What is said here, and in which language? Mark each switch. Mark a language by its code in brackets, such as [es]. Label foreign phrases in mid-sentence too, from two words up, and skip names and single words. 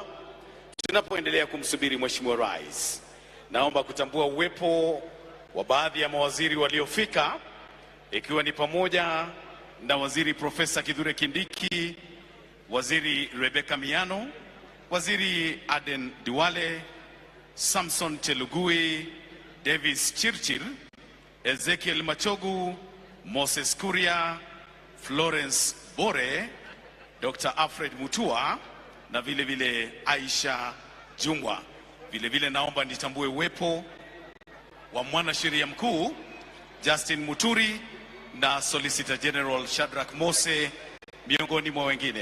[sw] Tunapoendelea kumsubiri Mheshimiwa Rais, naomba kutambua uwepo wa baadhi ya mawaziri waliofika, ikiwa ni pamoja na Waziri Profesa Kithure Kindiki, Waziri Rebecca Miano, Waziri Aden Duale, Samson Chelugui, Davis Chirchir, Ezekiel Machogu, Moses Kuria, Florence Bore, Dr. Alfred Mutua na vile vile Aisha Jungwa. Vile vile naomba nitambue uwepo wa mwanasheria mkuu Justin Muturi na Solicitor General Shadrack Mose miongoni mwa wengine.